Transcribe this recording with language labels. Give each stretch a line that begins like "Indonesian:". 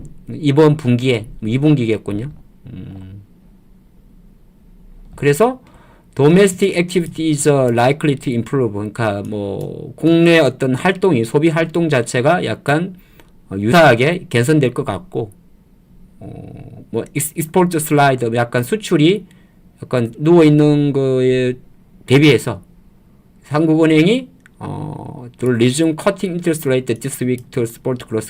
Korean: 이번 분기에 2분기겠군요. 그래서
English: domestic activity is likely to improve.
Korean: 그러니까 뭐 국내 어떤 활동이 소비 활동 자체가 약간 유사하게 개선될 것 같고 뭐 익스포트 슬라이드 약간 수출이 약간 누워 있는 거에 대비해서 한국은행이
English: to resume cutting interest rate this week to support growth.